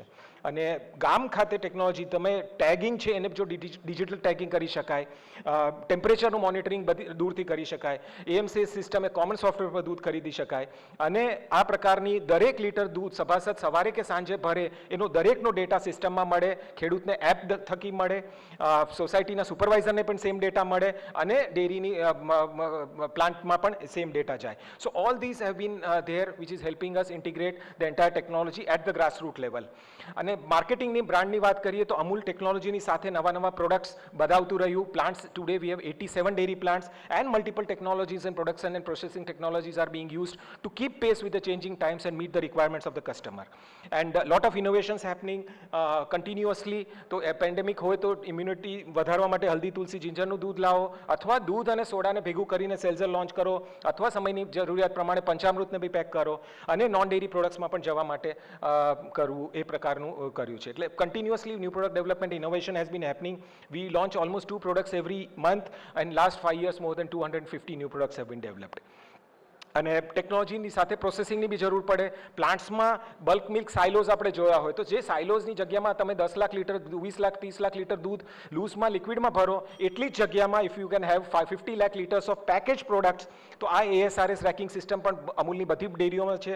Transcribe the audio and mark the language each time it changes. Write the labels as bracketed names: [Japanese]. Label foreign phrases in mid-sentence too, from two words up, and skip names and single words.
[Gujarati] અને ગામ ખાતે ટેકનોલોજી, તમે ટેગિંગ છે એને જો [English] digital tagging [Gujarati] કરી શકાય, ટેમ્પરેચરનું મોનિટરિંગ દૂરથી કરી શકાય, એએમસી સિસ્ટમ એ [English] common software [Gujarati] પર દૂધ ખરીદી શકાય, અને આ પ્રકારની દરેક લીટર દૂધ સભાસદ સવારે કે સાંજે ભરે એનો દરેકનો ડેટા ડેટા સિસ્ટમમાં મળે, ખેડૂતને એપ થકી મળે, સોસાયટીના સુપરવાઇઝરને પણ [English] same data [Gujarati] મળે અને ડેરીની પ્લાન્ટમાં પણ [English] same data [Gujarati] જાય. [English] So all this have been there which is helping us integrate the entire technology at the grassroot level. [Gujarati] અને માર્કેટિંગની બ્રાન્ડની વાત કરીએ તો અમૂલ ટેકનોલોજીની સાથે નવા પ્રોડક્ટ્સ બનાવતું રહ્યું. [English] Plants today we have 87 dairy plants and multiple technologies and production and processing technologies are being used to keep pace with the changing times and meet the requirements of the customer. And a lot of innovations happening continuously. [Gujarati] તો પેન્ડેમિક હોય તો ઇમ્યુનિટી વધારવા માટે હલ્દી તુલસી જિંજરનું દૂધ લાવો, અથવા દૂધ અને સોડાને ભેગું કરીને સેલ્ઝર લોન્ચ કરો, અથવા સમયની જરૂરિયાત પ્રમાણે પંચામૃતને બી પેક કરો, અને નોન ડેરી પ્રોડક્ટ્સમાં પણ જવા માટે કરવું, એ પ્રકારનું કર્યું છે. [English] એટલે continuously new product development innovation has been happening. We launch almost 2 products every month, and last 5 years more than 250 new products have been developed. [Gujarati] અને ટેકનોલોજીની સાથે પ્રોસેસિંગની બી જરૂર પડે. પ્લાન્ટ્સમાં [English] bulk milk silos [Gujarati] આપણે જોયા હોય તો જે સાઇલોઝની જગ્યામાં તમે 10 લાખ લીટર, 20 લાખ, 30 લાખ લીટર દૂધ લૂઝમાં લિક્વિડમાં ભરો, એટલી જ જગ્યામાં [English] if you can have 50 lakh liters of package products, [Gujarati] તો આ ASRS [English] racking system [Gujarati] પણ અમૂલની બધી ડેરીઓમાં છે.